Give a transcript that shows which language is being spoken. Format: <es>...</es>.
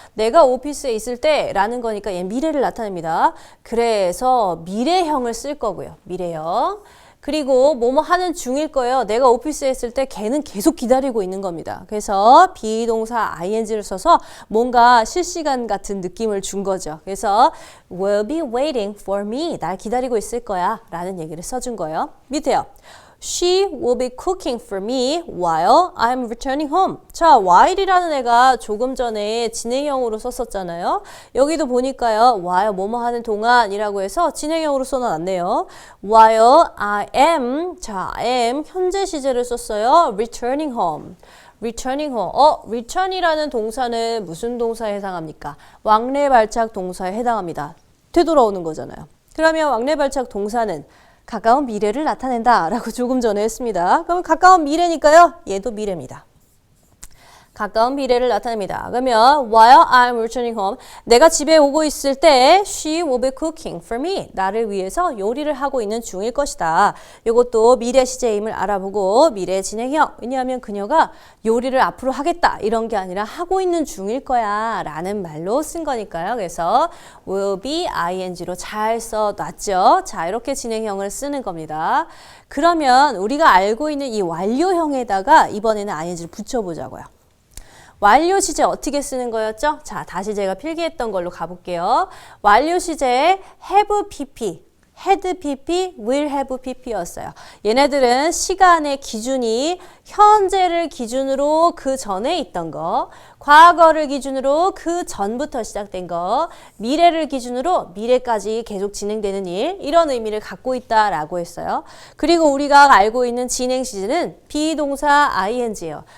<ko>내가 오피스에 있을 때 라는 거니까 얘 미래를 나타냅니다. 그래서 미래형을 쓸 거고요. 미래형. 그리고 뭐뭐 하는 중일 거예요. 내가 오피스에 있을 때 걔는 계속 기다리고 있는 겁니다. 그래서 비동사 ing를 써서 뭔가 실시간 같은 느낌을 준 거죠. 그래서</ko> <en>will be waiting for me.</en> <ko>날 기다리고 있을 거야 라는 얘기를 써준 거예요. 밑에요.</ko> <en>She will be cooking for me while I'm returning home.</en> <ko>자, while이라는 애가 조금 전에 진행형으로 썼었잖아요. 여기도 보니까요. while 뭐뭐 하는 동안이라고 해서 진행형으로 써놨네요. while I am, 자, am 현재 시제를 썼어요.</ko> <en>returning home. returning home.</en> <ko>return이라는 동사는 무슨 동사에 해당합니까? 왕래발작 동사에 해당합니다. 되돌아오는 거잖아요. 그러면 왕래발작 동사는 가까운 미래를 나타낸다 라고 조금 전에 했습니다. 그러면 가까운 미래니까요. 얘도 미래입니다. 가까운 미래를 나타냅니다. 그러면</ko> <en>while I'm returning home,</en> <ko>내가 집에 오고 있을 때</ko> <en>she will be cooking for me.</en> <ko>나를 위해서 요리를 하고 있는 중일 것이다. 이것도 미래 시제임을 알아보고 미래 진행형. 왜냐하면 그녀가 요리를 앞으로 하겠다 이런 게 아니라 하고 있는 중일 거야 라는 말로 쓴 거니까요. 그래서 will be ing로 잘 써놨죠. 자, 이렇게 진행형을 쓰는 겁니다. 그러면 우리가 알고 있는 이 완료형에다가 이번에는 ing를 붙여보자고요. 완료 시제 어떻게 쓰는 거였죠? 자, 다시 제가 필기했던 걸로 가볼게요. 완료 시제 have pp, had pp, will have pp였어요. 얘네들은 시간의 기준이 현재를 기준으로 그 전에 있던 거, 과거를 기준으로 그 전부터 시작된 거, 미래를 기준으로 미래까지 계속 진행되는 일, 이런 의미를 갖고 있다라고 했어요. 그리고 우리가 알고 있는 진행 시제는 비동사 ing예요.</ko>